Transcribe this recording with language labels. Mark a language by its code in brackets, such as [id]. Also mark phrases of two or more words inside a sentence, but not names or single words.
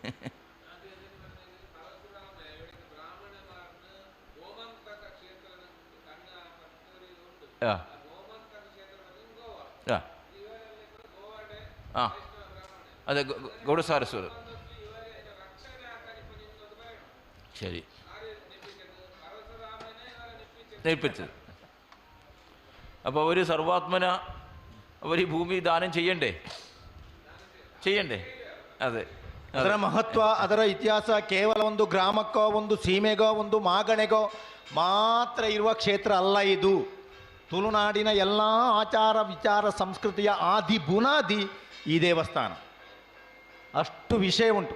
[ml] ആ ആ ആ അതെ, ഗൗഡസാരസ്വർ. ശരി, നേൽപ്പിച്ചത്. അപ്പോൾ അവർ സർവാത്മന അവർ ഈ ഭൂമി ദാനം ചെയ്യണ്ടേ? അതെ. [kn] ಅದರ ಮಹತ್ವ, ಅದರ ಇತಿಹಾಸ ಕೇವಲ ಒಂದು ಗ್ರಾಮಕ್ಕೋ ಒಂದು ಸೀಮೆಗೋ ಒಂದು ಮಾಗಣೆಗೋ ಮಾತ್ರ ಇರುವ ಕ್ಷೇತ್ರ ಅಲ್ಲ ಇದು. ತುಳುನಾಡಿನ ಎಲ್ಲ ಆಚಾರ ವಿಚಾರ ಸಂಸ್ಕೃತಿಯ ಆದಿ ಬುನಾದಿ ಈ ದೇವಸ್ಥಾನ. ಅಷ್ಟು ವಿಷಯ ಉಂಟು.